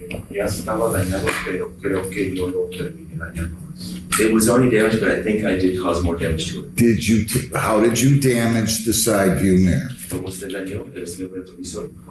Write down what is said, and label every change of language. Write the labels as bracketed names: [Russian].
[Spanish] Ya estaba dañado, pero creo que yo lo terminé dañando más. [English] It was already damaged, but I think I did cause more damage to it. how did you damage the side view mirror? [Spanish] ¿Cómo se dañó el espejo retrovisor?